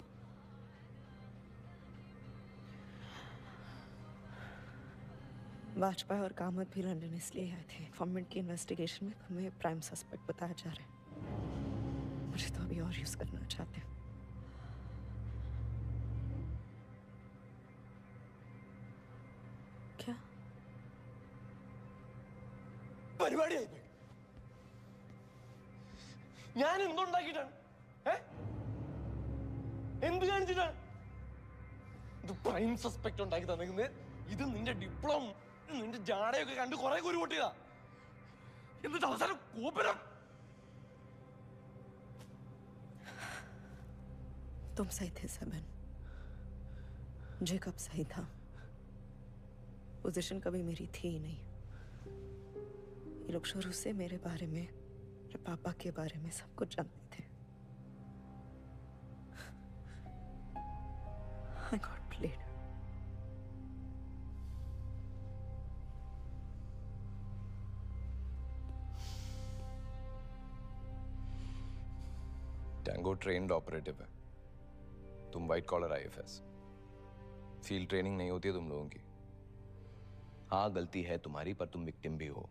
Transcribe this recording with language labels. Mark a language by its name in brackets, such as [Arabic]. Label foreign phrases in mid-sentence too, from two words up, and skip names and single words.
[Hindi] वाजपेयी और कामत भी लंदन इसलिए आए थे। गवर्नमेंट की इन्वेस्टिगेशन में तुम्हें [English] prime suspect [Hindi] बताया जा रहा है। मुझे तो अभी और यूज करना चाहते हैं। क्या [Malayalam] പരിപാടി ആയി ഞാൻ എന്തുണ്ടാക്കിയിട്ടാണ്? എന്ത് കാണിച്ചിട്ടാണ്? ഇത് [English] prime suspect [Malayalam] ഉണ്ടാക്കി തന്നിരിക്കുന്നത്. ഇത് നിന്റെ ഡിപ്ലോമ, നിന്റെ ജാടയൊക്കെ കണ്ട് കുറെ കുരു പൊട്ടിയതാ. എന്നിട്ട് അവസാനം കോപ്പരം. [Hindi] तुम सही थे सबन। जेकब सही था। पोजीशन कभी मेरी थी ही नहीं। ये लोग शुरू से मेरे बारे में, मेरे पापा के बारे में सब कुछ जानते थे। [English] I got played. [Hindi] टैंगो [English] trained operative [Hindi] है, तुम [English] white collar IFS. field training [Hindi] नहीं होती है तुम लोगों की। हाँ, गलती है तुम्हारी, पर तुम विक्टिम भी हो।